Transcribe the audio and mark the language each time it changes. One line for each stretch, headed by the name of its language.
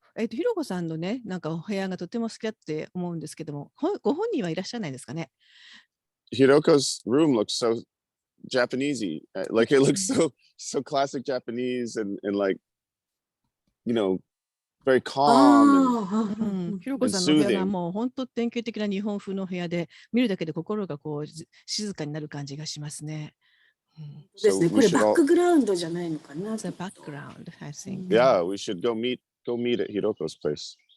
Japanese: ひろこさんのね、なんかお部屋がとても好きだって思うんですけども、ご本人はいらっしゃらないですかね。
English: Hiroko's room looks so Japanesey. Like it looks so classic Japanese and like, you know, very calm.
Japanese: ひろこさんの部屋がもう本当典型的な日本風の部屋で、見るだけで心がこう静かになる感じがしますね。ですね。これバックグラウンドじゃないのかな。
English: The background, I think. Yeah, we should go meet at Hiroko's place.